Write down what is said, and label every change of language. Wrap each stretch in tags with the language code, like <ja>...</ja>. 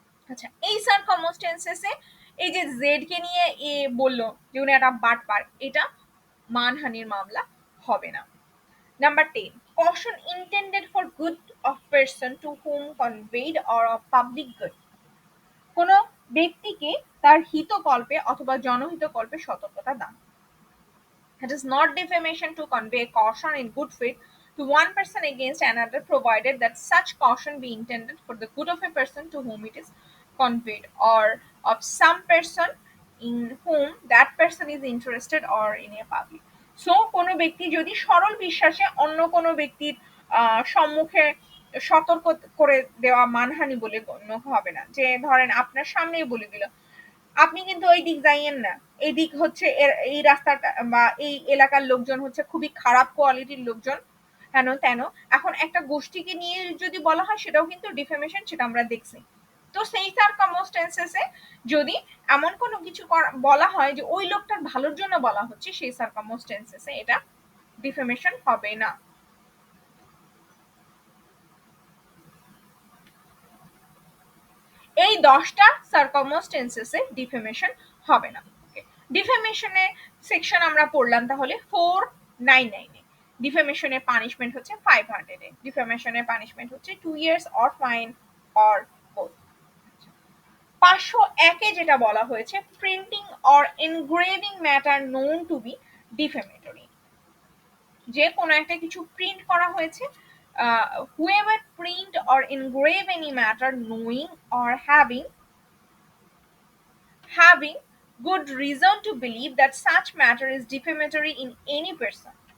<bn>আচ্ছা, এই সার্কামস্টেন্সেসে এই যে জেড কে নিয়ে এ বলল যে উনি একটা বাটপার, এটা মানহানির মামলা হবে না। Number 10,</bn> <en>caution intended for good of person to whom conveyed or of public good.</en> <bn>কোনো ব্যক্তিকে তার হিতকল্পে অথবা জনহিতকল্পে সতর্কতা দান।</bn> <en>It is not defamation to convey caution in good faith to one person against another, provided that such caution be intended for the good of a person to whom it is conveyed, or of some person in whom that person is interested, or in a public.</en> <bn>So কোনো ব্যক্তি যদি সরল বিশ্বাসে অন্য কোনো ব্যক্তির সম্মুখে সতর্ক করে দেওয়া মানহানি বলে গণ্য হবে না, যে ধরেন আপনার সামনেই বলে দিল আপনি কিন্তু ওই দিক যাইয়েন না, এই দিক হচ্ছে এই রাস্তাটা বা এই এলাকার লোকজন হচ্ছে খুবই খারাপ কোয়ালিটির লোকজন, হেন তেন। এখন একটা গোষ্ঠীকে নিয়ে যদি বলা হয় সেটাও কিন্তু ডিফেমেশন, সেটা আমরা দেখছি। তো সেই সার্কামস্টেন্সেসে যদি এমন কোনো কিছু বলা হয় যে ওই লোকটার ভালোর জন্য বলা হচ্ছে, সেই সার্কামস্টেন্সেসে এটা ডিফেমেশন হবে না। এই 10টা সার্কামস্টেন্সেসে ডিফেমেশন হবে না। ডিফেমেশনের সেকশন আমরা পড়লাম তাহলে 499 এ। ডিফেমেশনের পানিশমেন্ট হচ্ছে 500 এ। ডিফেমেশনের পানিশমেন্ট হচ্ছে</bn> <en>2 years or fine or both.</en> <bn>501 এ যেটা বলা হয়েছে,</bn> <en>printing or engraving matter known to be defamatory,</en> <bn>যে কোনো একটা কিছু প্রিন্ট করা হয়েছে,</bn> <en>whoever print or engrave any matter knowing or having good reason to believe that such matter is defamatory in any person.</en>